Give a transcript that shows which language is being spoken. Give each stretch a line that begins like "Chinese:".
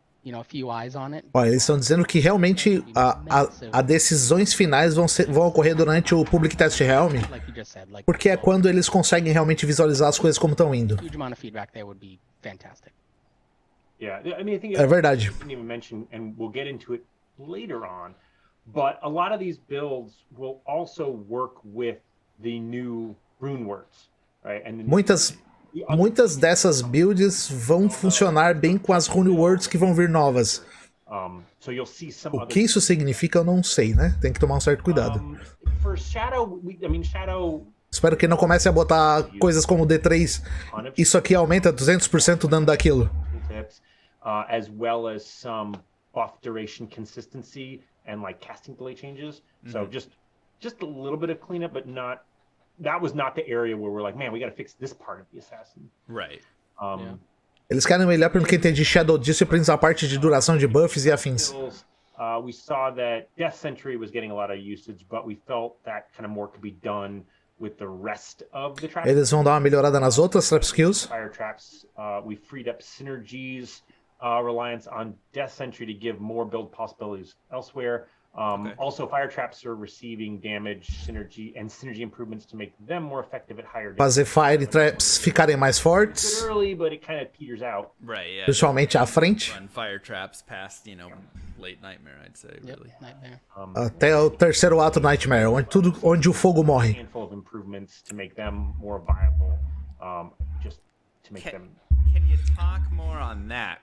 English: a few eyes on it.
Portuguese: Olha, eles estão dizendo que realmente as decisões finais vão ocorrer durante o Public Test Realm,
English: Like you just said, like
Portuguese: porque é quando eles conseguem realmente visualizar as coisas como estão indo.
English: huge amount of feedback there would be fantastic. Yeah, I mean, I think
Portuguese: É verdade.
English: I didn't even mention, and we'll get into it later on, but a lot of these builds will also work with the new rune words, right? And
Portuguese: Muitas dessas builds vão funcionar bem com as rune words que vão vir novas.
English: So you'll see some
Portuguese: O que isso significa eu não sei, né? Tem que tomar um certo cuidado.
English: For Shadow, Shadow.
Portuguese: Espero que não comece a botar coisas como D3. Isso aqui aumenta 200% o dano daquilo.
English: Tips, as well as some buff duration consistency and like casting delay changes. So just a little bit of cleanup, but that was not the area where we're like, man, we got to fix this part of the assassin. Right.
Portuguese: Eles querem melhor, pelo que entendi, Shadow Disciplines, a parte de duração de buffs e afins.
English: We saw that Death Sentry was getting a lot of usage, but we felt that kind of more could be done with the rest of the trap.
Portuguese: Eles vão dar uma melhorada nas outras trap skills.
English: Fire traps. We freed up synergies, reliance on Death Sentry to give more build possibilities elsewhere. Also, fire traps are receiving damage, synergy improvements to make them more effective at higher damage.
Portuguese: Fazer fire traps ficarem mais fortes.
English: Early, but it kind of peters out. Right, yeah.
Portuguese: Principalmente à frente.
English: Run fire traps past, late nightmare, I'd say, really. Nightmare.
Portuguese: Até o terceiro ato Nightmare, onde o fogo morre.
English: Handful of improvements to make them more viable, just to make them. Can you talk more on that?